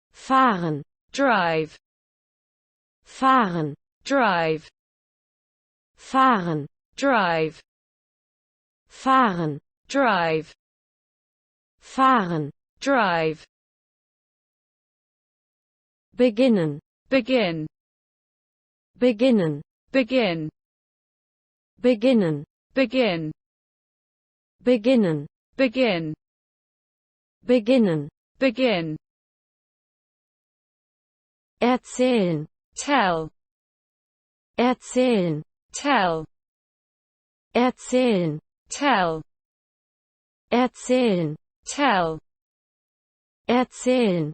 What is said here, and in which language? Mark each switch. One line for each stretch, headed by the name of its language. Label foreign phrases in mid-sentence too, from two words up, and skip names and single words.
German: fahren,
English: drive,
German: fahren,
English: drive,
German: fahren,
English: drive,
German: fahren,
English: drive,
German: fahren,
English: drive,
German: beginnen,
English: begin,
German: beginnen,
English: begin,
German: beginnen,
English: begin,
German: beginnen,
English: begin,
German: beginnen,
English: begin,
German: erzählen,
English: tell,
German: erzählen,
English: tell,
German: erzählen,
English: tell,
German: erzählen,
English: tell,
German: erzählen,